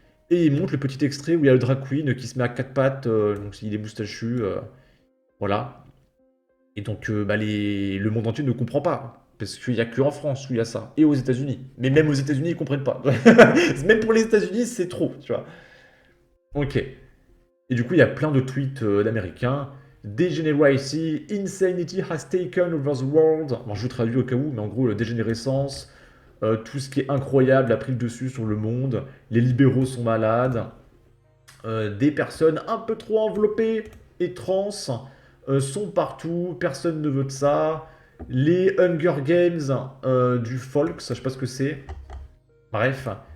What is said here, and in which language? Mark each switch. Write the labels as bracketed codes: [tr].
[fr] Et il montre le petit extrait où il y a le drag queen qui se met à quatre pattes, donc il est moustachu, voilà. Et donc bah, le monde entier ne comprend pas. Parce qu'il n'y a que en France où il y a ça. Et aux États-Unis. Mais même aux États-Unis, ils comprennent pas. Même pour les États-Unis, c'est trop, tu vois. Ok. Et du coup, il y a plein de tweets d'Américains. [en] Degeneracy, insanity has taken over the world. [fr] Bon, je vous traduis au cas où, mais en gros, dégénérescence, tout ce qui est incroyable a pris le dessus sur le monde. Les libéraux sont malades. Des personnes un peu trop enveloppées et trans sont partout. Personne ne veut de ça. Les Hunger Games du folk, ça je sais pas ce que c'est. Bref.